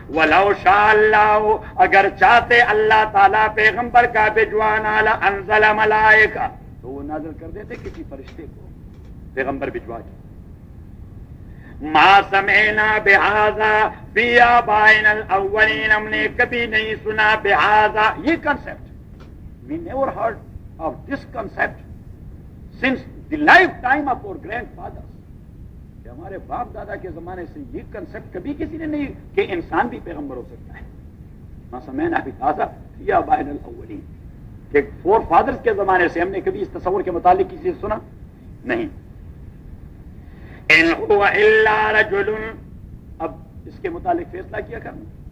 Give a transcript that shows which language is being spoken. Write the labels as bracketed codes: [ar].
[ar] ولو شاء اللہ, [ur] اگر چاہتے اللہ تعالیٰ پیغمبر کا بھجوانا, [ar] لانزل ملائکہ, [ur] تو وہ نازل کر دیتے کسی فرشتے کو پیغمبر بھجوا کے. [ar] ما سمعنا بہذا فی آبائنا الاولین, [ur] ہم نے کبھی نہیں سنا بہذا, یہ concept. [en] We never heard of this concept since the lifetime of our grandfathers. [ur] کہ ہمارے باپ دادا کے زمانے سے یہ کنسپٹ کبھی کسی نے نہیں کہ انسان بھی پیغمبر ہو سکتا ہے. [ar] ما سمعنا بہذا فی آبائنا الاولین, [ur] کہ فور فادرز کے زمانے سے ہم نے کبھی اس تصور کے متعلق کسی سے سنا نہیں. [ar] ان هو الا رجل, [ur] اب اس کے متعلق فیصلہ کیا کرنا.